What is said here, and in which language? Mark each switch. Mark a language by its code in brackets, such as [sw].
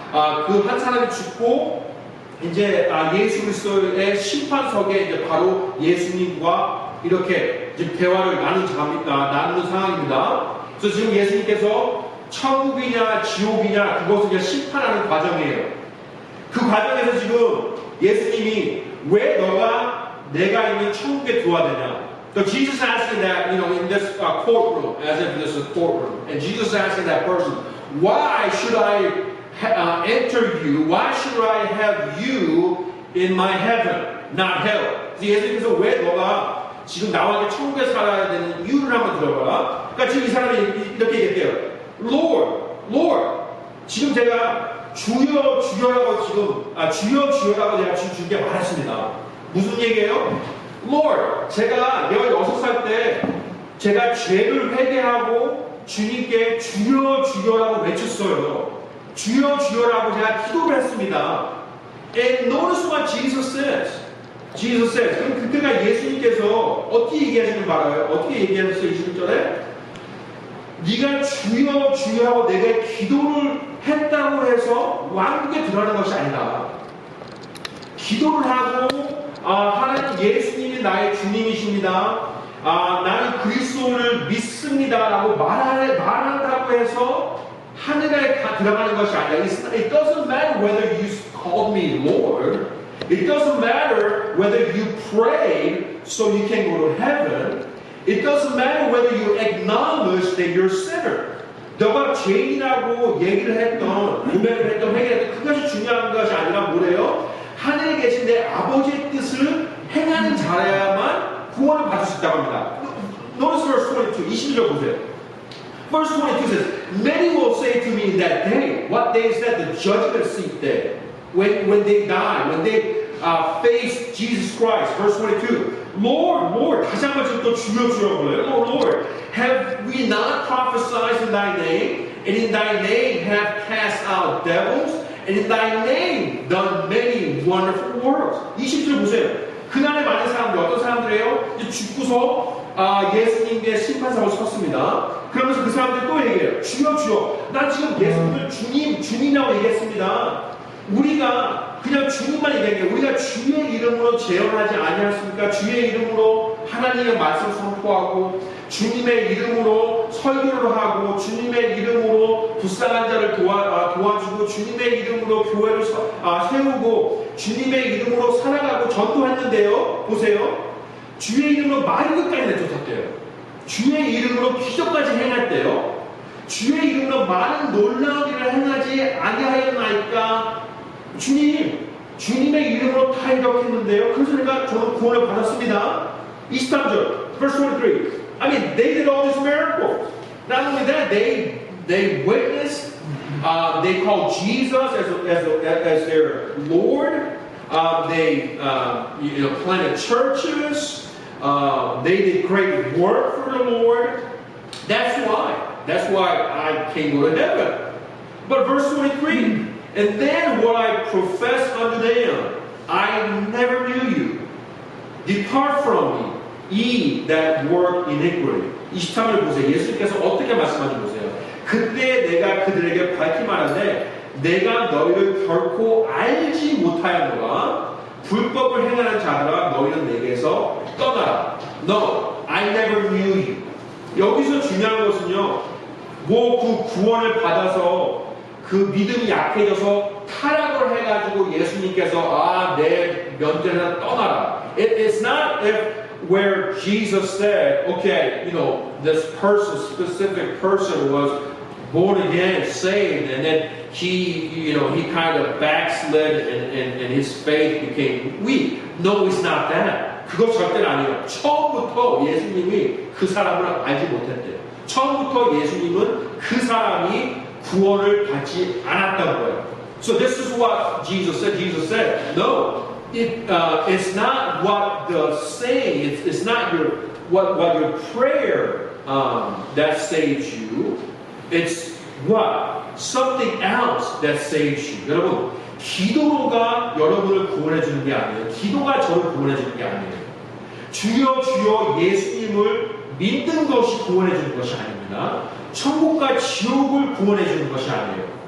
[ko] 그 한 사람이 죽고 이제 예수 그리스도의 심판석에 이제 바로 예수님과 이렇게 이제 대화를 나누는 상황입니다. 그래서 지금 예수님께서 천국이냐 지옥이냐 그것을 이제 심판하는 과정이에요. 그 과정에서 지금 예수님이 왜 너가 내가 있는 천국에 들어와야 되냐? [en] So Jesus asking that, you know, in this courtroom, as if this is a courtroom, and Jesus asking that person, why should I enter you? Why should I have you in my heaven, not hell? [ko] 예수님께서 왜 너가 지금 나와 이렇게 천국에 살아야 되는 이유를 한번 들어봐라. 그러니까 지금 이 사람이 이렇게 얘기해요. [en] Lord, Lord. [ko] 지금 제가 주여 주여라고 주여 주여라고 제가 주께 말했습니다. 무슨 얘기예요? Lord, 제가 16살 때 제가 죄를 회개하고 주님께 주여 주여라고 외쳤어요. 주여 주여라고 제가 기도를 했습니다. [en] And notice what Jesus says. Jesus says. [ko] 그럼 그때가 예수님께서 어떻게 얘기하시는 걸 알아요? 어떻게 얘기하셨어요? 21절에? 네가 주여 주여 하고 내가 기도를 했다고 해서 왕국에 들어가는 것이 아니다. 기도를 하고 하나님 예수님이 나의 주님이십니다. 나는 그리스도를 믿습니다라고 말한다고 해서 하늘에 들어가는 것이 아니라 [en] it doesn't matter whether you called me Lord. It doesn't matter whether you prayed so you can go to heaven. It doesn't matter whether you acknowledge that you're a sinner. [ko] 너가 죄인이라고 얘기를 했던, 고백을 했던, 회개했던 그것이 중요한 것이 아니라 뭐래요? 하늘에 계신 내 아버지의 뜻을 행하는 자라야만 구원을 받을 수 있다고 합니다. [en] Notice verse 22, [ko] 22절 보세요. [en] Verse 22 says, many will say to me in that day, what day is that? The judgment seat day. When they die, when they face Jesus Christ. Verse 22, Lord, Lord, [ko] 다시 한번 지금 또 주여 주여 불러요. [en] Lord, Lord, have we not prophesied in thy name, and in thy name have cast out devils, and in thy name done many wonderful works. [ko] 20절 보세요. 그날에 많은 사람들, 어떤 사람들이에요? 이제 죽고서 예수님의 심판석을 섰습니다. 그러면서 그 사람들이 또 얘기해요. 주여 주여, 난 지금 예수님을 주님이라고 얘기했습니다. 우리가 그냥 주님만 얘기하는 게 우리가 주의 이름으로 재현하지 아니하십니까? 주의 이름으로 하나님의 말씀을 선포하고 주님의 이름으로 설교를 하고 주님의 이름으로 불쌍한 자를 도와주고 주님의 이름으로 교회를 세우고 주님의 이름으로 살아가고 전도했는데요. 보세요. 주의 이름으로 많은 것까지 내쫓았대요. 주의 이름으로 기적까지 행했대요. 주의 이름으로 많은 놀라운 일을 행하지 아니하였나이까? 주님, 주님의 이름으로 다 이렇겠는데요. 그래서 저는 구원을 받았습니다. [en] 23절, verse 23. I mean, they did all these miracles. Not only that, they witnessed, they called Jesus as their Lord. They planted churches. They did great work for the Lord. That's why I can go to heaven. But verse 23, and then what I profess unto them, I never knew you. Depart from me, ye that work iniquity. [ko] 23절 보세요. 예수님께서 어떻게 말씀하는지 보세요. 그때 내가 그들에게 밝히 말하되 내가 너희를 결코 알지 못하였노라. 불법을 행하는 자들아 너희는 내게서 떠나라. [en] No, I never knew you. [ko] 여기서 중요한 것은요. 그 구원을 받아서 그 믿음이 약해져서 타락을 해가지고 예수님께서 내 면전에서 떠나라. [en] It's not where Jesus said, okay, this person, specific person was born again, saved, and then he kind of backslid and his faith became weak. No, it's not that. [ko] 그거 절대로 아니에요. 처음부터 예수님이 그 사람을 알지 못했대요. 처음부터 예수님은 그 사람이 구원을 받지 않았던 거예요. [en] So this is what Jesus said. Jesus said, no, it's not what the saying, it's not what your prayer that saves you. It's what? Something else that saves you. [ko] 여러분, 기도가 여러분을 구원해 주는 게 아니에요. 기도가 저를 구원해 주는 게 아니에요. 주여 주여 예수님을 믿는 것이 구원해 주는 것이 아닙니다. 천국과 지옥을 구원해 주는 것이 아니에요.